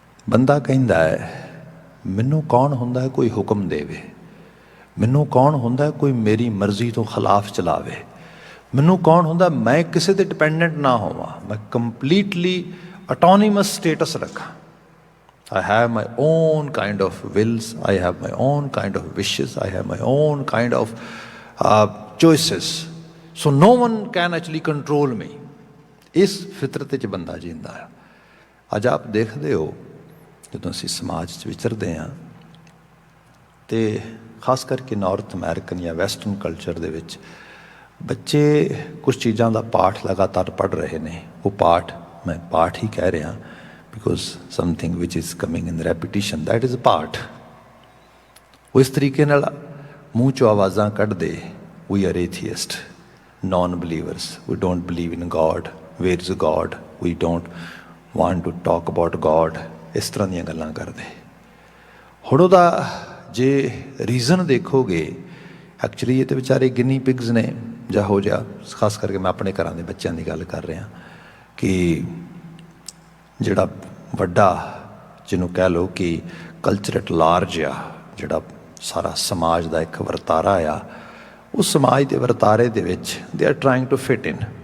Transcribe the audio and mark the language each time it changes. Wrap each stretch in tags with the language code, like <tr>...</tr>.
<pa>ਬੰਦਾ ਕਹਿੰਦਾ ਹੈ ਮੈਨੂੰ ਕੌਣ ਹੁੰਦਾ ਹੈ ਕੋਈ ਹੁਕਮ ਦੇਵੇ, ਮੈਨੂੰ ਕੌਣ ਹੁੰਦਾ ਕੋਈ ਮੇਰੀ ਮਰਜ਼ੀ ਤੋਂ ਖਿਲਾਫ ਚਲਾਵੇ, ਮੈਨੂੰ ਕੌਣ ਹੁੰਦਾ ਮੈਂ ਕਿਸੇ 'ਤੇ ਡਿਪੈਂਡੈਂਟ ਨਾ ਹੋਵਾਂ, ਮੈਂ ਕੰਪਲੀਟਲੀ ਆਟੋਨੀਮਸ ਸਟੇਟਸ ਰੱਖਾਂ।</pa> <en>I have my own kind of wills, I have my own kind of wishes, I have my own kind of choices, so no one can actually control me.</en> <pa>ਇਸ ਫਿਤਰਤ 'ਚ ਬੰਦਾ ਜੀਂਦਾ ਹੈ। ਅੱਜ ਆਪ ਦੇਖਦੇ ਹੋ ਜਦੋਂ ਅਸੀਂ ਸਮਾਜ 'ਚ ਵਿਚਰਦੇ ਹਾਂ ਅਤੇ ਖਾਸ ਕਰਕੇ ਨਾਰਥ ਅਮੈਰੀਕਨ ਜਾਂ ਵੈਸਟਰਨ ਕਲਚਰ ਦੇ ਵਿੱਚ ਬੱਚੇ ਕੁਛ ਚੀਜ਼ਾਂ ਦਾ ਪਾਠ ਲਗਾਤਾਰ ਪੜ੍ਹ ਰਹੇ ਨੇ। ਉਹ ਪਾਠ, ਮੈਂ ਪਾਠ ਹੀ ਕਹਿ ਰਿਹਾ</pa> <en>because something which is coming in repetition, that is a part.</en> <pa>ਉਹ ਇਸ ਤਰੀਕੇ ਨਾਲ ਮੂੰਹ 'ਚੋਂ ਆਵਾਜ਼ਾਂ ਕੱਢਦੇ,</pa> <en>we are atheist, non-believers, we don't believe in God, where is God, we don't want to talk about God,</en> <pa>ਇਸ ਤਰ੍ਹਾਂ ਦੀਆਂ ਗੱਲਾਂ ਕਰਦੇ। ਹੁਣ ਉਹਦਾ ਜੇ ਰੀਜ਼ਨ ਦੇਖੋਗੇ, ਐਕਚੁਅਲੀ ਇਹ ਤਾਂ ਵਿਚਾਰੇ ਗਿਨੀ ਪਿਗਸ ਨੇ ਜਾਂ ਹੋ ਜਾ, ਖਾਸ ਕਰਕੇ ਮੈਂ ਆਪਣੇ ਘਰਾਂ ਦੇ ਬੱਚਿਆਂ ਦੀ ਗੱਲ ਕਰ ਰਿਹਾ ਕਿ ਜਿਹੜਾ ਵੱਡਾ, ਜਿਹਨੂੰ ਕਹਿ ਲਓ ਕਿ ਕਲਚਰ ਐਟ ਲਾਰਜ ਆ, ਜਿਹੜਾ ਸਾਰਾ ਸਮਾਜ ਦਾ ਇੱਕ ਵਰਤਾਰਾ ਆ, ਉਸ ਸਮਾਜ ਦੇ ਵਰਤਾਰੇ ਦੇ ਵਿੱਚ</pa> <en>they are trying to fit in,</en>